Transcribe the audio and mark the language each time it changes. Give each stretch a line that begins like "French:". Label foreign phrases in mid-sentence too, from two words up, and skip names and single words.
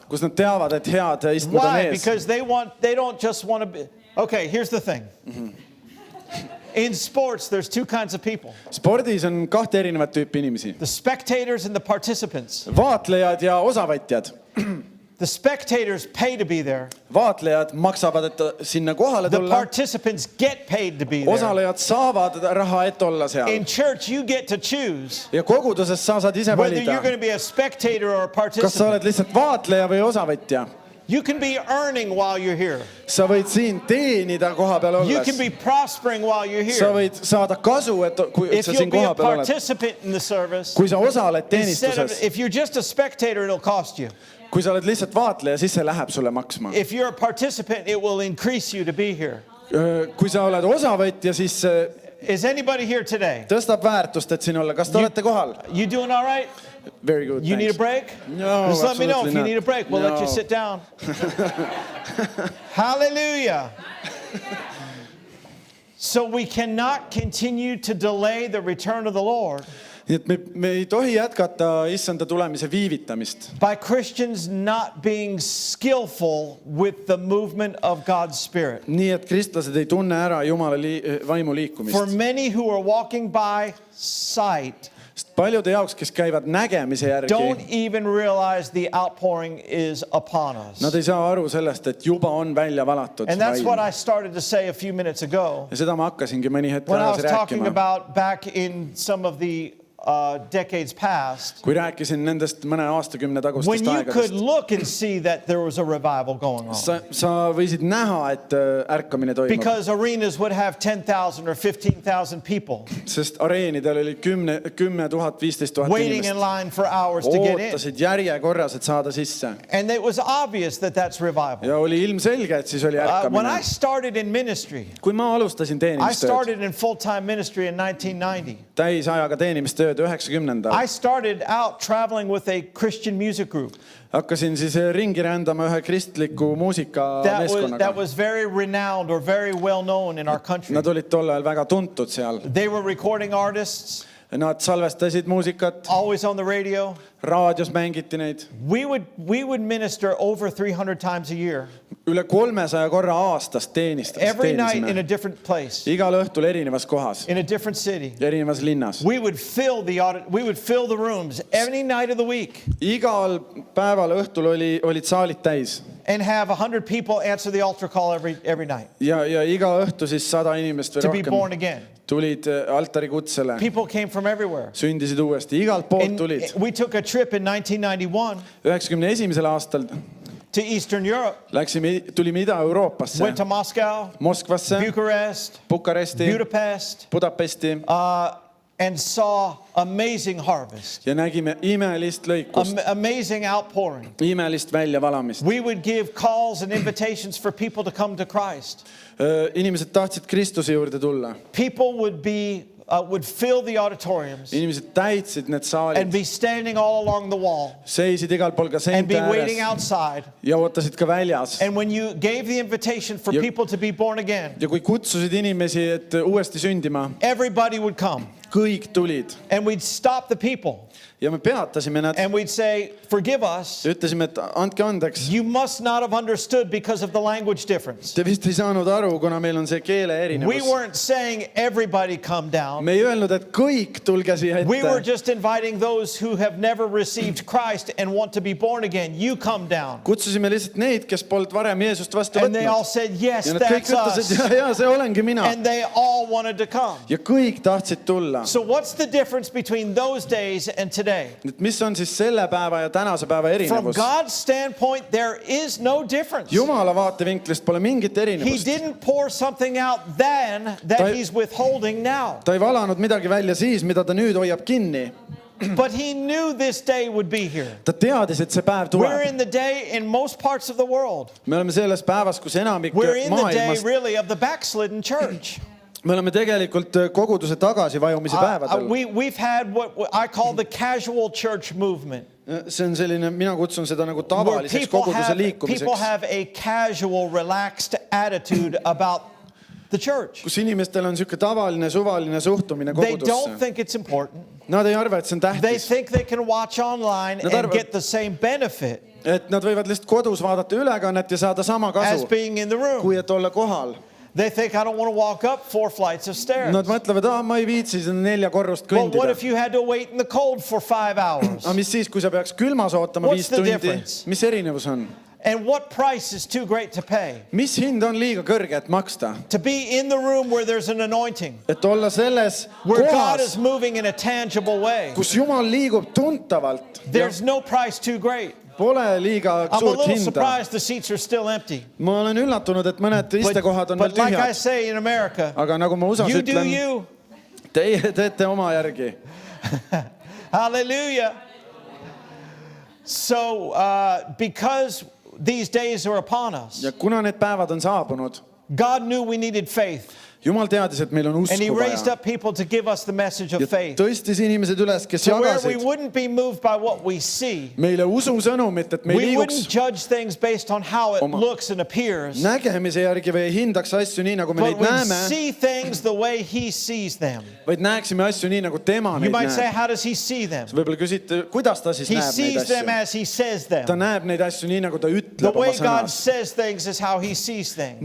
Estonian: kus nad teavad, et head istmed on
English: Why?
Estonian: ees.
English: Because they don't just want to be. Okay, here's the thing. In sports, there's two kinds of people.
Estonian: Spordis on kahte erinevat tüüpi inimesi.
English: The spectators and the participants.
Estonian: Vaatlejad ja osavõtjad.
English: The spectators pay to be there.
Estonian: Vaatlejad maksavad, et sinna kohale
English: The
Estonian: tulla.
English: participants get paid to be there.
Estonian: Osalejad saavad raha, et olla seal.
English: In church, you get to choose
Estonian: Ja koguduses sa saad ise
English: whether you're
Estonian: valida,
English: going to be a spectator or a
Estonian: kas sa
English: participant.
Estonian: oled lihtsalt vaatleja või osavõtja.
English: You can be earning while you're here.
Estonian: Sa võid siin teenida koha peal
English: You
Estonian: olles.
English: can be prospering while you're
Estonian: Sa
English: here.
Estonian: võid saada kasu, et kui
English: If
Estonian: sa
English: you'll
Estonian: siin
English: be a
Estonian: koha peal oled.
English: participant in the service,
Estonian: Kui sa osaled
English: instead of,
Estonian: teenistuses,
English: if you're just a spectator, it'll cost you.
Estonian: kui sa oled lihtsalt vaatleja, siis see läheb sulle maksma.
English: If you're a participant, it will increase you to be here.
Estonian: Kui sa oled osavõtja, siis see
English: Is anybody here today?
Estonian: tõstab väärtust, et siin olla. Kas te olete kohal?
English: You doing all right? Very good, You need a thanks. break? No, Just let me know if absolutely you need a not. break. We'll let you No. sit down. Hallelujah. So we cannot continue to delay the return of the Lord
Estonian: Nii et me ei tohi jätkata issanda tulemise viivitamist.
English: by Christians not being skillful with the movement of God's Spirit.
Estonian: Nii et kristlased ei tunne ära Jumala vaimu
English: For
Estonian: liikumist.
English: many who are walking by sight,
Estonian: Sest paljude jaoks, kes käivad nägemise
English: don't
Estonian: järgi,
English: even realize the outpouring is upon us.
Estonian: nad ei saa aru sellest, et juba on välja valatud
English: And that's what
Estonian: vaim.
English: I started to say a few minutes ago
Estonian: Ja seda ma hakkasingi mõni hetk
English: when I was
Estonian: tagasi
English: talking
Estonian: rääkima.
English: about back in some of the decades past,
Estonian: Kui rääkisin nendest mõne aastakümne
English: when
Estonian: tagustest
English: you could
Estonian: aegadest.
English: look and see that there was a revival going on.
Estonian: Sa võisid näha, et ärkamine toimub.
English: Because arenas would have 10,000 or 15,000 people
Estonian: Sest areenidel oli 10 000, 15 000
English: waiting in
Estonian: inimest.
English: line for hours to get in.
Estonian: Ootasid järjekorras, et saada sisse.
English: And it was obvious that that's revival.
Estonian: Ja oli ilmselge, et siis oli
English: When I
Estonian: ärkamine.
English: started in ministry,
Estonian: Kui ma alustasin
English: I
Estonian: teenimistööd,
English: started in full-time ministry in 1990.
Estonian: täisajaga teenimistööd 90-ndal,
English: I started out traveling with a Christian music group
Estonian: hakkasin siis ringi rändama ühe kristliku
English: that
Estonian: muusikameeskonnaga.
English: was very renowned or very well known in our country.
Estonian: Nad olid tol ajal väga tuntud seal.
English: They were recording artists,
Estonian: Nad salvestasid muusikat,
English: always on the radio.
Estonian: raadios mängiti neid.
English: We would minister over 300 times a year,
Estonian: Üle 300 korra aastas
English: every night in a
Estonian: teenisime.
English: different place,
Estonian: Igal õhtul erinevas kohas,
English: in a different city.
Estonian: erinevas linnas.
English: We would fill the rooms any night of the week
Estonian: Igal päeval õhtul olid saalid täis.
English: and have 100 people answer the altar call every night
Estonian: Ja iga õhtu siis 100 inimest või
English: to be born
Estonian: rohkem
English: again.
Estonian: tulid altari kutsele.
English: People came from everywhere.
Estonian: Sündisid uuesti, igalt poolt
English: And
Estonian: tulid.
English: we took a trip in 1991
Estonian: 91. aastal
English: to Eastern Europe,
Estonian: tulime Ida-Euroopasse,
English: went to Moscow,
Estonian: Moskvasse,
English: Bucharest,
Estonian: Bukaresti,
English: Budapest,
Estonian: Budapesti
English: and saw amazing harvest,
Estonian: ja nägime imelist lõikust,
English: amazing outpouring.
Estonian: imelist väljavalamist.
English: We would give calls and invitations for people to come to Christ.
Estonian: Inimesed tahtsid Kristuse juurde tulla.
English: People would fill the auditoriums
Estonian: Inimesed täitsid need
English: and
Estonian: saalid,
English: be standing all along the wall
Estonian: seisid igal pool ka
English: and
Estonian: seinte
English: be waiting
Estonian: ääres
English: outside.
Estonian: ja ootasid ka väljas.
English: And when you gave the invitation for
Estonian: Ja-
English: people to be born again,
Estonian: Ja kui kutsusid inimesi, et uuesti sündima,
English: everybody would come.
Estonian: kõik tulid
English: And we'd stop the people
Estonian: ja me peatasime nad.
English: and we'd say, forgive us.
Estonian: Ütlesime, et andke andeks.
English: You must not have understood because of the language difference.
Estonian: Te vist ei saanud aru, kuna meil on see keele
English: We
Estonian: erinevus.
English: weren't saying everybody come down.
Estonian: Me ei öelnud, et kõik tulge siia
English: We were
Estonian: ette.
English: just inviting those who have never received Christ and want to be born again. You come down.
Estonian: Kutsusime lihtsalt neid, kes polnud varem Jeesust vastu
English: And they all
Estonian: võtnud.
English: said, yes,
Estonian: Ja nad kõik
English: that's us.
Estonian: ütlesid, ja see olengi mina.
English: And they all wanted to come.
Estonian: Ja kõik tahtsid tulla.
English: So what's the difference between those days and today?
Estonian: Et mis on siis selle päeva ja tänase päeva
English: From
Estonian: erinevus?
English: God's standpoint, there is no difference.
Estonian: Jumala vaatevinklist pole mingit
English: He
Estonian: erinevust.
English: didn't pour something out then that
Estonian: Ta-
English: he's withholding now.
Estonian: Ta ei valanud midagi välja siis, mida ta nüüd hoiab kinni.
English: But he knew this day would be here.
Estonian: ta teadis, et see päev
English: We're
Estonian: tuleb.
English: in the day in most parts of the world.
Estonian: Me oleme selles päevas, kus enamik
English: We're in the day
Estonian: maailmast,
English: really of the backslidden church.
Estonian: me oleme tegelikult koguduse tagasivajumise päevadel.
English: We've had what I call the casual church movement.
Estonian: See on selline, mina kutsun seda nagu
English: Where
Estonian: tavaliseks koguduse
English: people
Estonian: liikumiseks,
English: have a casual, relaxed attitude about the church.
Estonian: kus inimestel on siuke tavaline, suvaline suhtumine
English: They don't
Estonian: kogudusse.
English: think it's important.
Estonian: Nad ei arva, et see on
English: They
Estonian: tähtis.
English: think they can watch online
Estonian: Nad
English: and
Estonian: arvavad-
English: get the same benefit
Estonian: Et nad võivad lihtsalt kodus vaadata ülekannet ja saada sama
English: as
Estonian: kasu,
English: being in the room.
Estonian: kui et olla kohal.
English: They think I don't want to walk up 4 flights of stairs.
Estonian: Nad mõtlevad, ma ei viitsi seda 4 korrust
English: But what
Estonian: kõndida.
English: if you had to wait in the cold for 5 hours?
Estonian: Aga mis siis, kui sa peaks külmas ootama
English: What's
Estonian: 5
English: the
Estonian: tundi?
English: difference?
Estonian: Mis erinevus on?
English: And what price is too great to pay?
Estonian: Mis hind on liiga kõrge, et maksta?
English: To be in the room where there's an anointing,
Estonian: Et olla selles
English: where God is
Estonian: kohas,
English: moving in a tangible way.
Estonian: kus Jumal liigub tuntavalt.
English: There's no price too great.
Estonian: Pole liiga
English: I'm a
Estonian: suurt
English: little
Estonian: hinda.
English: surprised the seats are still empty.
Estonian: Ma olen üllatunud, et mõned istekohad on veel
English: But like I
Estonian: tühjad.
English: say in America,
Estonian: Aga nagu ma USA-s
English: you do
Estonian: ütlen,
English: you.
Estonian: teie teete oma järgi.
English: Hallelujah. So because these days are upon us,
Estonian: Ja kuna need päevad on saabunud,
English: God knew we needed faith.
Estonian: Jumal teadis, et meil on
English: And he
Estonian: usku
English: raised
Estonian: vaja.
English: up people to give us the message of
Estonian: Ja
English: faith.
Estonian: tõstis inimesed üles, kes
English: So where we
Estonian: jagasid
English: wouldn't be moved by what we see.
Estonian: meile ususõnumit, et me ei
English: We wouldn't
Estonian: liiguks
English: judge things based on how it
Estonian: Oma-
English: looks and appears.
Estonian: nägemise järgi või ei hindaks asju nii, nagu me
English: But
Estonian: neid
English: we
Estonian: näeme,
English: see things the way he sees them.
Estonian: vaid näeksime asju nii, nagu tema
English: You
Estonian: neid
English: might say,
Estonian: näeb.
English: how does he see them?
Estonian: Võib-olla küsite, kuidas ta siis
English: He
Estonian: näeb neid
English: sees them
Estonian: asju?
English: as he says
Estonian: Ta
English: them.
Estonian: näeb neid asju nii, nagu ta
English: The
Estonian: ütleb oma
English: way God
Estonian: sõnas.
English: says things is how he sees things.